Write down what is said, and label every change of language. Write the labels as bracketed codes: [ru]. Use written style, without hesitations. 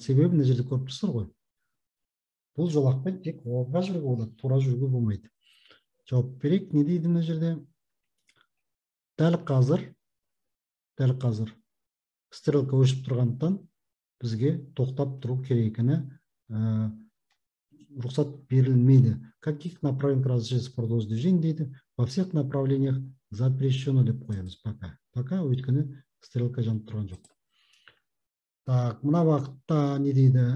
[kk] Себебі мына жерде көріп тұрсыздар ғой. Бұл жолақпен тек оңға жүруге болады, тура жүруге болмайды. Жауап берейік, не дейді мына жерде? Дәл қазір стрелка өшіп тұрғандықтан бізге тоқтап тұру керек екені рұқсат берілмейді. [ru] Каких направлений разрешается продолжить движение [kk] дейді. [ru] Во всех направлениях запрещено [kk] деп қоямыз [ru] пока. Пока [kk] өйткені стрелка жанып тұрған жоқ. Так, мына бағытта не дейді?